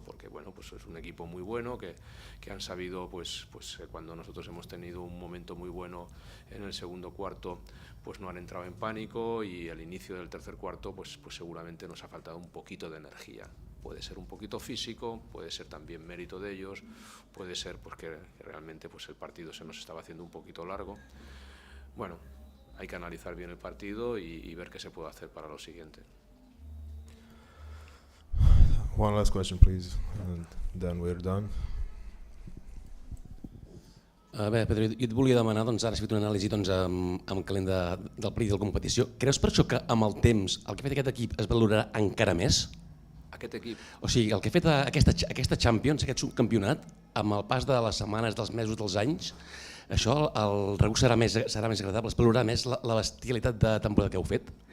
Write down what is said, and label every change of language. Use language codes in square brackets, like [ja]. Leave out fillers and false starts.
[es] Porque bueno, pues es un equipo muy bueno que han sabido, pues cuando nosotros hemos tenido un momento muy bueno en el segundo cuarto, pues no han entrado en pánico y al inicio del tercer cuarto pues seguramente nos ha faltado un poquito de energía. Puede ser un poquito físico, puede ser también mérito de ellos, puede ser pues que realmente pues el partido se nos estaba haciendo un poquito largo. Bueno, hay que analizar bien el partido y ver qué se puede hacer para lo siguiente. [en] One last question, please, and then we're done. [ca] Bé, Pedro, jo et volia demanar, ara has fet una anàlisi amb calent del partit de la competició. Creus per això que amb el temps el que ha fet aquest equip es valorarà encara més? Aquest equip? O sigui, el que ha fet aquesta Champions, aquest subcampionat, amb el pas de les setmanes, dels mesos, dels anys, això el regust serà més agradable, es valorarà més la bestialitat de temporada que heu fet?